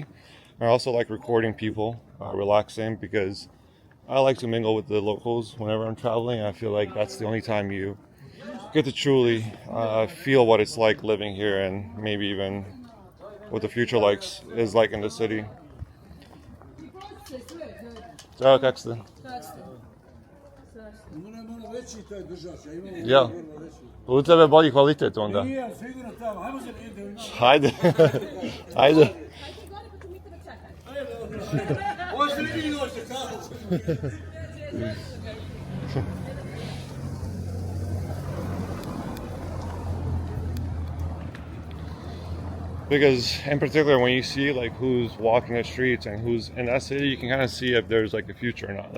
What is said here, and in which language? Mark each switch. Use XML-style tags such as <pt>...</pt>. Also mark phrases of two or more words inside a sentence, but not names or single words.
<en>I also like recording people relaxing because I like to mingle with the locals whenever I'm traveling. I feel like that's the only time you get to truly feel what it's like living here and maybe even what the future is like in the city.</en> <sr>Ciao, kak ste? Ja. U tebe bolji kvalitet onda. Hajde. Hajde.</sr> <en>Because in particular, when you see like who's walking the streets and who's in that city, you can kind of see if there's like a future or not.</en>